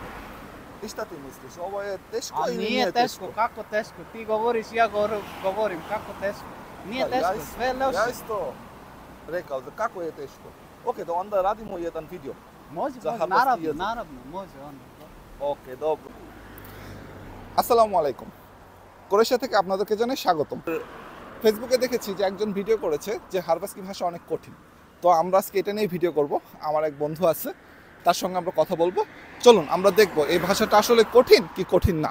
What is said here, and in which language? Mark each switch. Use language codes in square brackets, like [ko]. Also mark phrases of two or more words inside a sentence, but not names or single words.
[hr] I šta ti misliš, ovo je teško A ili nije teško, kako teško? Ti govoriš, ja govorim, kako teško? Nije Da, teško, sve Ja loše. isto rekao, da kako je teško. Ok, da onda radimo jedan video. Može, za može, hrvatski jezik. naravno, može onda. Ok, dobro. [bn] আসসালামু আলাইকুম, ক্রোয়েশিয়া থেকে আপনাদেরকে জানাই স্বাগতম। ফেসবুকে দেখেছি যে একজন ভিডিও করেছে যে হারবাস্কি ভাষা অনেক কঠিন। তো আমরা আজকে এটা নিয়ে ভিডিও করব। আমার এক বন্ধু আছে, তার সঙ্গে আমরা কথা বলবো। চলুন আমরা দেখব এই ভাষাটা আসলে কঠিন কি কঠিন না।